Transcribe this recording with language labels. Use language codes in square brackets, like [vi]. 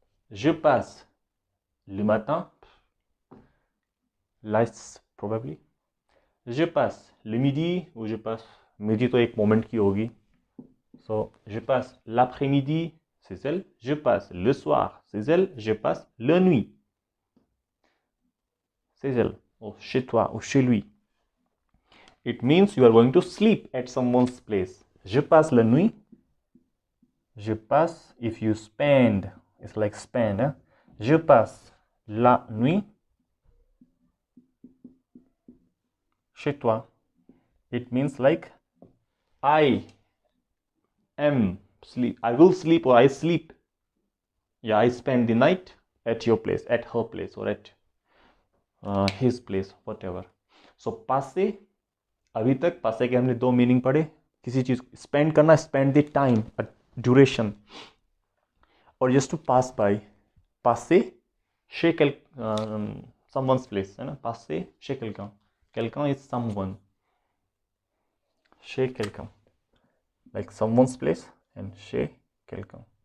[fr] Je passe le matin, [en] less probably. [fr] Je passe le midi, ou je passe, midi [hi] तो एक [fr] moment [hi] की होगी. [fr] So, je passe l'après-midi, c'est elle. Je passe le soir, c'est elle. Je passe la nuit, c'est elle. Ou chez toi, ou chez lui. [en] It means you are going to sleep at someone's place. [fr] Je passe la nuit. Je passe, [en] if you spend, it's like spend. [fr] Hein? Je passe la nuit chez toi. [en] It means like I am sleep. I will sleep, or I sleep. Yeah, I spend the night at your place, at her place, or at his place, whatever. [hi] So passer, अभी तक पासे के हमने दो meaning पढ़े. किसी चीज spend करना, स्पेंड द टाइम, ड्यूरेशन, और जस्ट टू पास बाय. [fr] पासे chez [en] someone's place [hi] है ना, [fr] passer chez quelqu'un. [en] Quelqu'un is someone. [fr] Chez quelqu'un, [en] like someone's place, and chez quelqu'un.